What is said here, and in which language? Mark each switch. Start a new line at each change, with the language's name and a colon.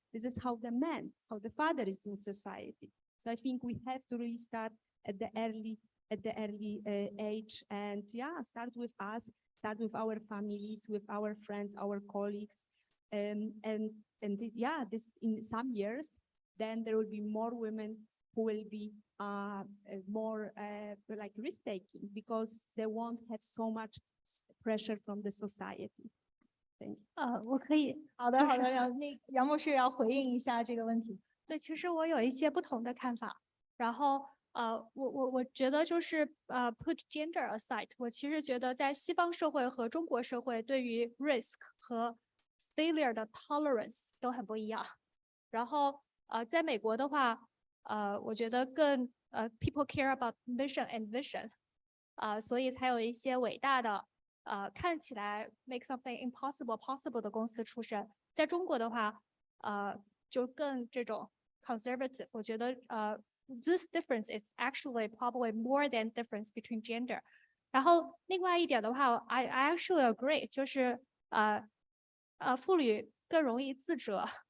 English: This is how the man, how the father is in society. So I think we have to really start at the early age, and start with us, start with our families, with our friends, our colleagues, this in some years, then there will be more women who will be more like risk-taking, because they won't have so much pressure from the society. Thank you.
Chinese: 我可以，好的，好的，杨博士要回应一下这个问题。对，其实我有一些不同的看法。然后我觉得就是
English: put gender aside，
Chinese: 我其实觉得在西方社会和中国社会对于 risk 和 failure 的 tolerance 都很不一样。然后在美国的话，我觉得更
English: people care about mission and vision，
Chinese: 所以才有一些伟大的看起来
English: make something impossible possible
Chinese: 的公司出身。在中国的话，就更这种 conservative， 我觉得
English: this difference is actually probably more than difference between gender。
Chinese: 然后另外一点的话
English: I actually agree，
Chinese: 就是妇女更容易自责。